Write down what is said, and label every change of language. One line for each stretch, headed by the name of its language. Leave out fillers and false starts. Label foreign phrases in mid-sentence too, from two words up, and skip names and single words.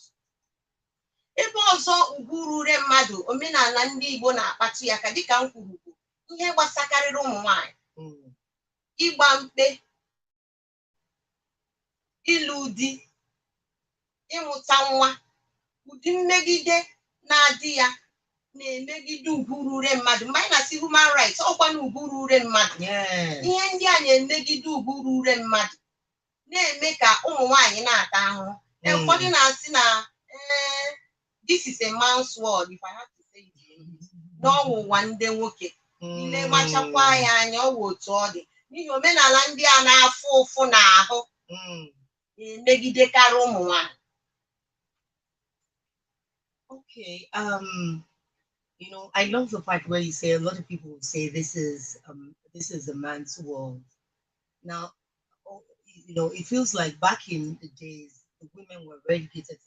Igbo: Ebe ọzọ ụbụrụ ure mmadụ omenala ndị Igbo na-akpatụ ya ka dịka m kwuru bụ ihe gbasakarịrị ụmụ nwanyị, ịgba mkpe, ịlụ di, ịmụta nwa. Ụdị mmegide na-adị ya na-emegide ụbụrụ ure mmadụ. Mgbe anyị na-asị
English: human rights
Igbo: ọkwa na ụbụrụ ure mmadụ, ihe ndị a na-emegide ụbụrụ ure mmadụ na-eme ka ụmụ nwanyị na-ata ahụhụ. Ụfọdụ na-asị na
English: this is a man's world, if I have to say it,
Igbo: n'ọnwụnwa ndị nwoke ile gbachakwa ya anya ọwụ otu ọ dị n'ihi omenala ndị a na-afụ ụfụ n'ahụ na-emegidekarị ụmụ nwanyị.
English: Okay, I love the part where you say a lot of people say this is a man's world. Now, it feels like back in the days, the women were relegated to